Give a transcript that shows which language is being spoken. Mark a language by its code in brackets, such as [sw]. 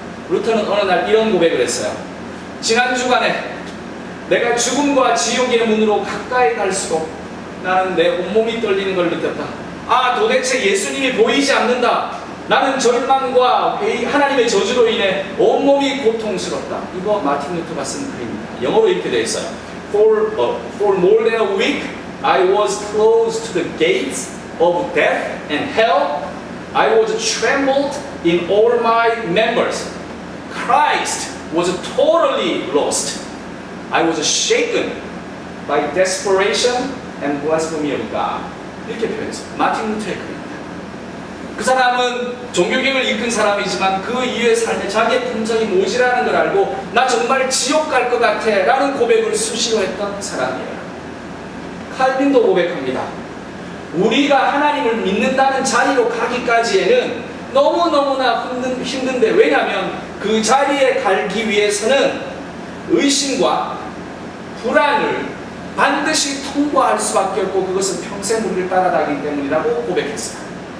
[ko] 루터는 어느 날 이런 고백을 했어요. 지난 주간에 내가 죽음과 지옥의 문으로 가까이 갈수록 나는 내 온몸이 떨리는 걸 느꼈다. 아, 도대체 예수님이 보이지 않는다. 나는 절망과 하나님의 저주로 인해 온몸이 고통스럽다. 이거 마틴 루터가 쓴 글입니다. 영어로 이렇게 되어 있어요. [en] For more than a week, I was close to the gates of death and hell. I was trembled in all my members. Christ was totally lost. I was shaken by desperation and blasphemy of God. [ko] 이렇게 표현했어요. 마틴 루터의 글입니다. 그 사람은 종교개혁을 이끈 사람이지만 그 이후의 삶에 자기의 품성이 모자라는 걸 알고 나 정말 지옥 갈 것 같아 라는 고백을 수시로 했던 사람이에요. 칼빈도 고백합니다. 우리가 하나님을 믿는다는 자리로 가기까지에는 너무너무나 힘든데, 왜냐하면 그 자리에 갈기 위해서는 의심과 불안을 반드시 통과할 수밖에 없고 그것은 평생 우리를 따라다니기 때문이라고 고백했어요.